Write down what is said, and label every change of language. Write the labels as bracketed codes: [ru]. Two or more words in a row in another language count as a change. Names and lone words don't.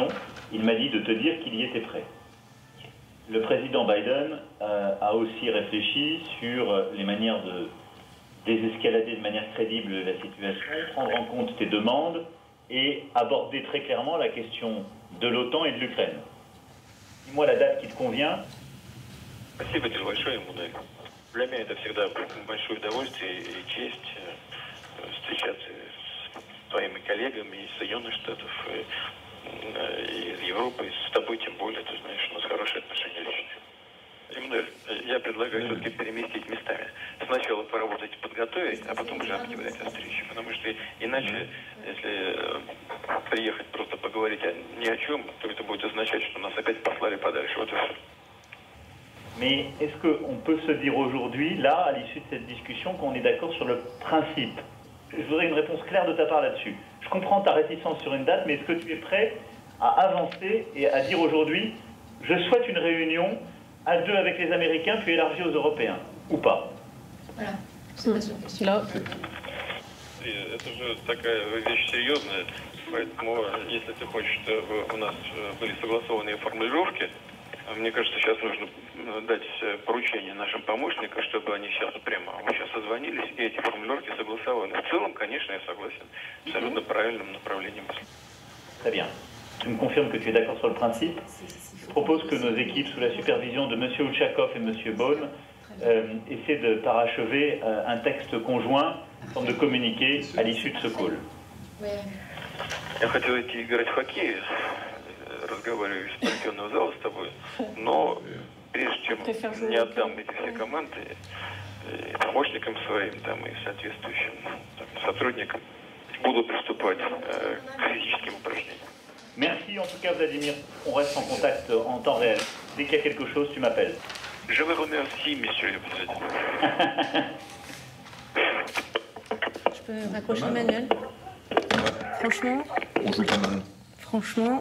[fr] Il m'a dit de te dire qu'il y était prêt. Le président Biden a aussi réfléchi sur les manières de désescalader de manière crédible la situation, prendre en compte tes demandes et aborder très clairement la question de l'OTAN et de l'Ukraine. Dis-moi la date qui te convient. [ru] Спасибо тебе большое, Эммануэль. Для меня это всегда большое удовольствие и честь встречаться с твоими коллегами из Соединенных Штатов, и из Европы, и с тобой тем более, ты знаешь, у нас хорошие отношения личные. Эммануэль, я предлагаю все-таки переместить местами. Сначала поработать, подготовить, а потом уже объявлять о встрече. Потому что иначе, если приехать просто поговорить ни о чем, то это будет означать, что нас опять послали подальше. Вот и все. [fr] Mais est-ce qu'on peut se dire aujourd'hui, là, à l'issue de cette discussion, qu'on est d'accord sur le principe? Je voudrais une réponse claire de ta part là-dessus. Je comprends ta réticence sur une date, mais est-ce que tu es prêt à avancer et à dire aujourd'hui, je souhaite une réunion à 2 avec les Américains, puis élargie aux Européens, ou pas? Voilà, c'est pas sûr. Là. [ru] Это же такая вещь серьезная, поэтому если ты хочешь, чтобы у нас были согласованные формулировки, мне кажется, сейчас нужно дать поручение нашим помощникам, чтобы они сейчас прямо сейчас созвонились и эти формулировки согласованы. В целом, конечно, я согласен. Абсолютно правильным направлением. [fr] Très bien. Tu me confirmes que tu es d'accord sur le principe. Je propose que nos équipes, sous la supervision de M. Ouchakov et M. Beaune, essaient de parachever un texte conjoint, en forme de communiqué, à l'issue de ce call. [ru] Я хотел идти играть в хоккей. Разговариваю из спортивного зала с тобой, но прежде чем не отдам эти все команды и помощникам своим там, и соответствующим сотрудникам, буду приступать к физическим упражнениям. [fr] Merci en tout cas Vladimir, on reste en contact en temps réel. Dès qu'il y a quelque chose, tu m'appelles. Je vous remercie, monsieur le président. Je peux raccrocher Emmanuel? Franchement. On joue quand même. Franchement.